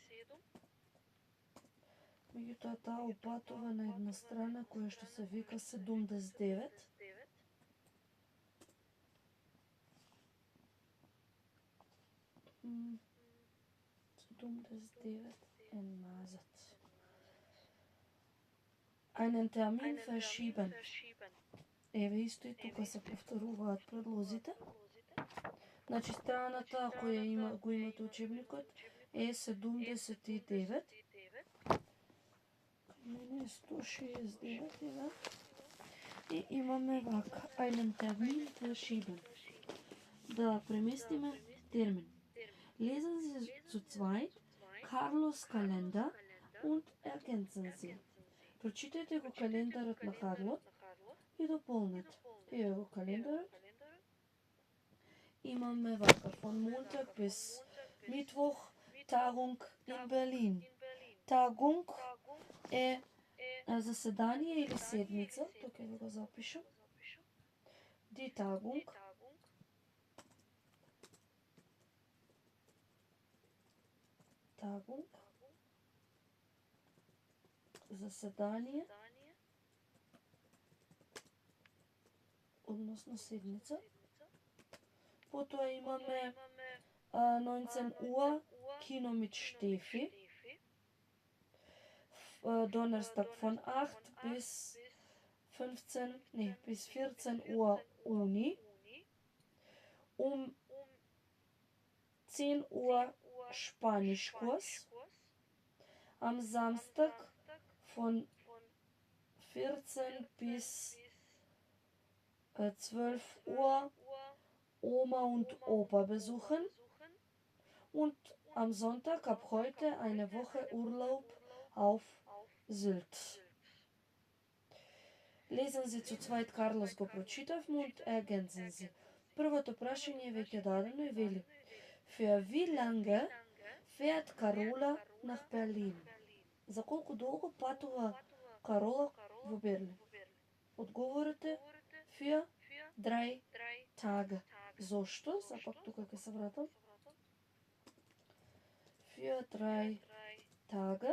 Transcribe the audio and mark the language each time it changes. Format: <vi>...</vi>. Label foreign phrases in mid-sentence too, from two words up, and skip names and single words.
<mk>Меѓутоа таа опатува на една страна која што се вика 79. М, 79 е назад.</mk> <de>Einen Termin verschieben.</de> <mk>Еве исто и тука се повторуваат предлозите. Значи страната која го имате учебникот е 79. Мене е 169, еве. И имаме вака,</mk> <de>einen Termin verschieben.</de> <mk>Да преместиме термин.</mk> <de>Lesen Sie zu zweit Carlos Kalender und ergänzen sie.</de> <mk>Прочитајте го календарот на Харлот и дополнете. Еве го календарот. Имаме вака,</mk> <de>von Montag bis Mittwoch, Tagung in Berlin.</de> <mk>Tagung е заседание или седмица, тук ќе го запишам.</mk> <de>Die Tagung. Tagung.</de> <mk>Заседание. Односно седмица. Потоа имаме</mk> <de>19 Uhr Kino mit Steffi. Donnerstag von 8 bis 14 Uhr Uni. Um 10 Uhr Spanischkurs. Am Samstag von 14 bis 12 Uhr Oma und Opa besuchen. Und am Sonntag ab heute eine Woche Urlaub auf Sylt. Lesen Sie zu zweit Carlos</de> <mk>го прочитавме</mk> <de>und ergänzen Sie.</de> <mk>Првото прашање е веќе дадено и вели:</mk> <de>Für wie lange fährt Carola nach Berlin?</de> <mk>За колку долго патува Карола во Берлин? Одговорот е</mk> <de>für 3 Tage.</de> <mk>Зошто? Запак тука ќе се вратам.</mk> <de>Für 3 Tage.</de>